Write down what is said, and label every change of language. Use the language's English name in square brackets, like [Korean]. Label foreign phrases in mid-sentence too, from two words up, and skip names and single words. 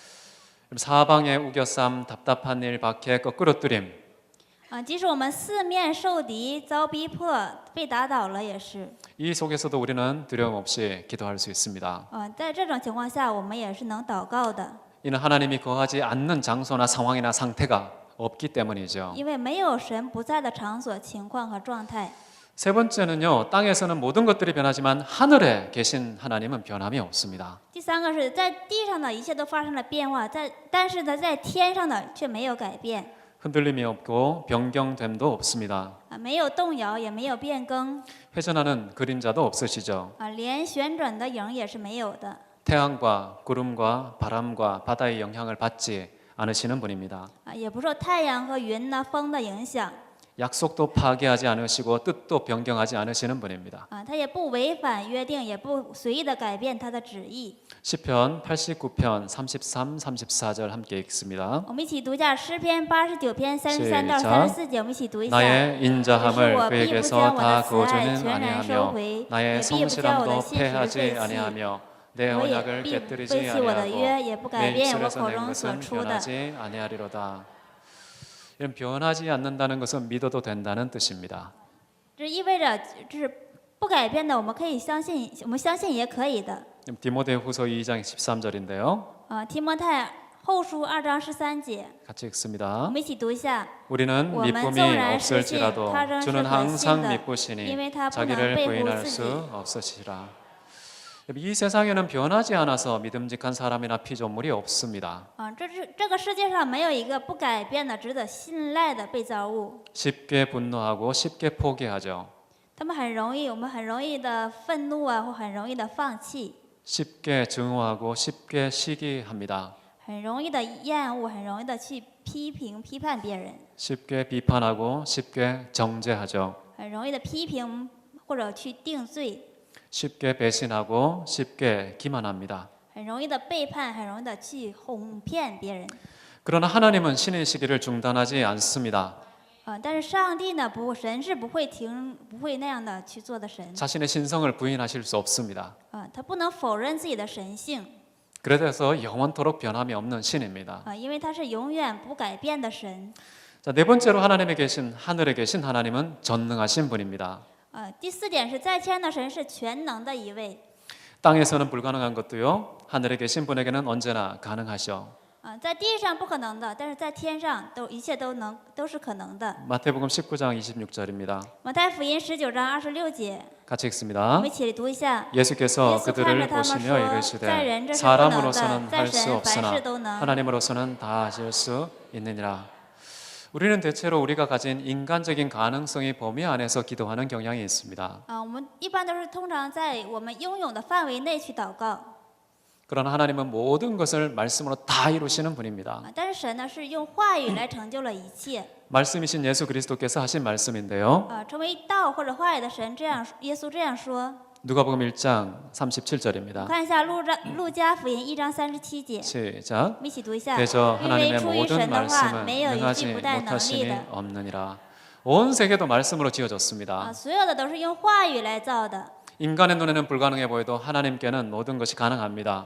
[Korean] 사방의 우겨쌈, 답답한 일, 박해, 거꾸로 뜨림. [Chinese] 即使我们四面受敌、遭逼迫、被打倒了，也是。 [Korean] 이 속에서도 우리는 두려움 없이 기도할 수 있습니다. [Chinese] 在这种情况下，我们也是能祷告的， [Korean] 이는 하나님이 거하지 않는 장소나 상황이나 상태가 없기 때문이죠. [Chinese] 因为没有神不在的场所、情况和状态。 [Korean] 세 번째는요, 땅에서는 모든 것들이 변하지만 하늘에 계신 하나님은 변함이 없습니다. [Chinese] 第三个是在地上的一切都发生了变化，但是呢，在天上的却没有改变， [Korean] 흔들림이 없고 변경됨도 없습니다. [Chinese] 没有动摇，也没有变更， [Korean] 회전하는 그림자도 없으시죠. [Chinese] 连旋转的影也是没有的， [Korean] 태양과 구름과 바람과 바다의 영향을 받지 않으시는 분입니다. [Chinese] 也不受太阳和云呐、风的影响， [Korean] 약속도 파괴하지 않으시고 뜻도 변경하지 않으시는 분입니다. [Chinese] 他也不违反约定，也不随意的改变他的旨意。 [Korean] 시편 89편 33, 34절 함께 읽습니다. [Chinese] 我们一起读一下诗篇89篇33到 [Korean] 시작 [Chinese] 34节，我们一起读一下。 [Korean] 나의 [Chinese] 可是 [Korean] 인자함을 [Chinese] 我必不 [Korean] 그에게서 [Chinese] 将我的 [Korean] 다 [Chinese] 慈爱 [Korean] 거두지는 [Chinese] 全然收 [Korean] 아니하며 [Chinese] 回，也 [Korean] 나의 [Chinese] 必不将我的 [Korean] 성실함도 [Chinese] 信实废 [Korean] 패하지 [Chinese] 弃。 [Korean] 아니하며 내 [Chinese] 我也 [Korean] 언약을 [Chinese] 必 [Korean] 깨뜨리지 [Chinese] 废弃我的约， [Korean] 아니하고 [Chinese] 也不改 [Korean] 내 [Chinese] 变我 [Korean] 입술에서 [Chinese] 口 [Korean] 낸 [Chinese] 中所 [Korean] 것은 [Chinese] 出的。 [Korean] 변하지 아니하리로다. 이런 변하지 않는다는 것은 믿어도 된다는 뜻입니다. [Chinese] 这意味着就是不改变的，我们可以相信，我们相信也可以的。 [Korean] 디모데후서 2장 13절인데요. [Chinese] 提摩太后书2章13节， [Korean] 같이 [Chinese] 我 [Korean] 읽습니다. [Chinese] 们一起读一下。 [Korean] 우리는 [Chinese] 我们 [Korean] 미쁨이 [Chinese] 纵然失信， [Korean] 없을지라도 [Chinese] 他仍是 [Korean] 주는 [Chinese] 可信 [Korean] 항상 [Chinese] 的， [Korean] 미쁘시니 [Chinese] 因为他不能 [Korean] 자기를 [Chinese] 背乎 [Korean] 부인할 [Chinese] 自 [Korean] 수 [Chinese] 己。 [Korean] 없으시라. 이 세상에는 변하지 않아서 믿음직한 사람이나 피조물이 없습니다. [Chinese] 这个世界上没有一个不改变的、值得信赖的被造物。 [Korean] 쉽게 분노하고 쉽게 포기하죠. [Chinese] 他们很容易，我们很容易的愤怒啊，或很容易的放弃， [Korean] 쉽게 증오하고 쉽게 시기합니다. [Chinese] 很容易的厌恶，很容易的去批评、批判别人， [Korean] 쉽게 비판하고 쉽게 정죄하죠. [Chinese] 很容易的批评或者去定罪， [Korean] 쉽게 배신하고 쉽게 기만합니다. [Chinese] 很容易的背叛，很容易的去哄骗别人。 [Korean] 그러나 하나님은 신의 시기를 중단하지 않습니다. [Chinese] 但是上帝呢，神是不会那样的去做的神。 [Korean] 자신의 신성을 부인하실 수 없습니다. [Chinese] 他不能否认自己的神性， [Korean] 그래서 영원토록 변함이 없는 신입니다. [Chinese] 因为他是永远不改变的神。 [Korean] 자, 네 번째로 하나님에 계신 하늘에 계신 하나님은 전능하신 분입니다. [Chinese] 第四点是在天的神是全能的一位。 [Korean] 땅에서는 불가능한 것도요. 하늘에 계신 분에게는 언제나 가능하셔. [Chinese] 在地上不可能的，但是在天上一切都是可能的。 [Korean] 마태복음 19장 26절입니다. [Chinese] 马太福音19章26节， [Korean] 같이 [Chinese] 我 [Korean] 읽습니다. [Chinese] 们一起读一下。 [Korean] 예수께서 예수 그들을 [Chinese] 看着他们 [Korean] 보시며 [Chinese] 说，在 [Korean] 이르시되 [Chinese] 人这是不能 [Korean] 사람으로서는 [Chinese] 的，在 [Korean] 할 수 [Chinese] 神凡 [Korean] 없으나 [Chinese] 事都能。 [Korean] 하나님으로서는 다 하실 수 있느니라. 우리는 대체로 우리가 가진 인간적인 가능성의 범위 안에서 기도하는 경향이 있습니다. [Chinese] 我们一般都是通常在我们拥有的范围内去祷告。 [Korean] 그러나 하나님은 모든 것을 말씀으로 다 이루시는 분입니다. [Chinese] 但是神呢是用话语来成就了一切。 [Korean] 말씀이신 예수 그리스도께서 하신 말씀인데요. [Chinese] 成为道或者话语的神这样，耶稣这样说。 [Korean] 누가복음 1장 37절입니다. [Chinese] 看一下路加福音1章37节， [Korean] 시작. [Chinese] 我们一起读一下。 [Korean] 그저 [Chinese] 因为 [Korean] 하나님의 [Chinese] 出于 [Korean] 모든 [Chinese] 神的话， [Korean] 말씀은 [Chinese] 没有一句 [Korean] 능하지 [Chinese] 不带能力 [Korean] 못하심이 [Chinese] 的。 [Korean] 없느니라. 온 세계도 말씀으로 지어졌습니다. [Chinese] 所有的都是用话语来造的。 [Korean] 인간의 눈에는 불가능해 보여도 하나님께는 모든 것이 가능합니다.